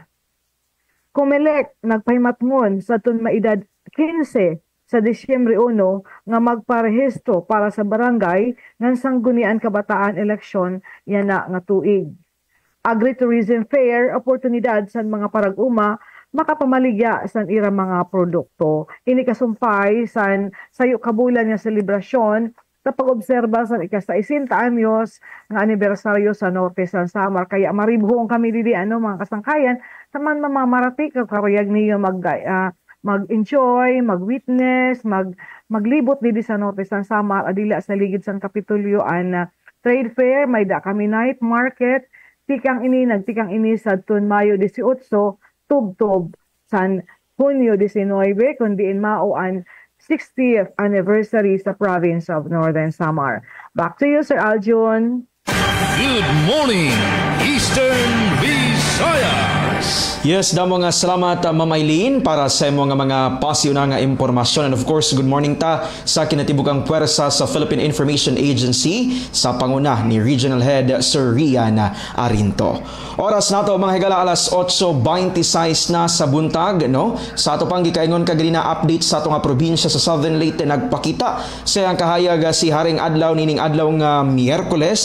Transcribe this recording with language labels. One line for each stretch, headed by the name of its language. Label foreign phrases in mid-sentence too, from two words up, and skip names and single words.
Waray: Comelec nagpahimatngon sa tun maedad 15 sa Disyembre 1 nga magparehistro para sa barangay ng sanggunian kabataan eleksyon yana nga tuig. Agritourism fair oportunidad sa mga parag-uma makapamaligya sa ira mga produkto. Ini kasumpay san sayo kabulan nga selebrasyon sa pag-obserba sa ika-60 anyos nga anibersaryo sa Norte San Samar. Kaya maribhong kami didi mga kasangkayan saman mamamarati karayag niyo mag-enjoy, mag-witness, maglibot didi sa Norte San Samar, adila sa ligid San Kapitulyo
English: trade fair,
Waray: may da kami
English: night market,
Waray: nagtikang ini sa Mayo 18, tub-tub san Hunyo 19, kundiin mao ang
English: 60th anniversary
Waray: sa
English: province of Northern Samar. Back to you, Sir Aljon. Good morning, Eastern Visayas.
Cebuano: Yes, damo nga salamat Ma'am Eileen para sa imo nga mga pasiuna nga impormasyon.
English: And of course, good morning
Cebuano: ta sa kinatibukang puwersa sa Philippine Information Agency sa panguna ni Regional Head Sir Rian Arinto. Oras nato mga higala alas 8:26 na sa buntag, no? Sa ato pang gikaingon kagili na update sa ato nga probinsya sa Southern Leyte nagpakita sa ang kahayag si Haring adlaw nining adlaw nga Miyerkules.